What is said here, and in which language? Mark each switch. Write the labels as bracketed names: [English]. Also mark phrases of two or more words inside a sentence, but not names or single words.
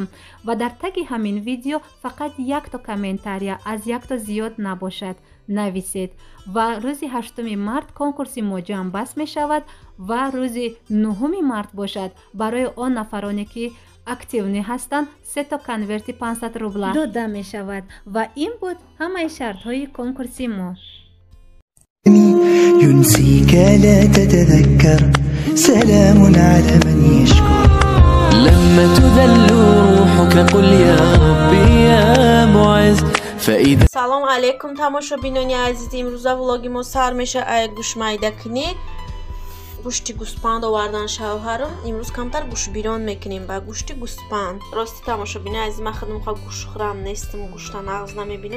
[Tajik] ва дар таги ҳамин видео фақат якто комментария аз якто зиёд набошад нависед. ва рӯзи 8 март конкурси мо ҷамъбаст мешавад ва рӯзи 9 март бошад барои он нафароне ки активни ҳастанд 3 конверти 500 рубла дода мешавад. ва ин буд ҳамаи шартҳои конкурси мо. [Arabic] ينسيك لا تتذكر سلام على من يشكر لما تذل روحك قل يا ربي يا معز فإذا [Tajik] سلام علیکم تماشابینان عزیز. امروز влоги мо сар меша. ай гӯш майда кунӣ گوشت گوسپند آوردن شوهرم. امروز کمتر گوشت بیرون میکنیم با گوشت گوسپند. راستی تماشابین عزیز، من خودم میخوام گوشت خورم نیستم، گوشت نغز نمیبینم.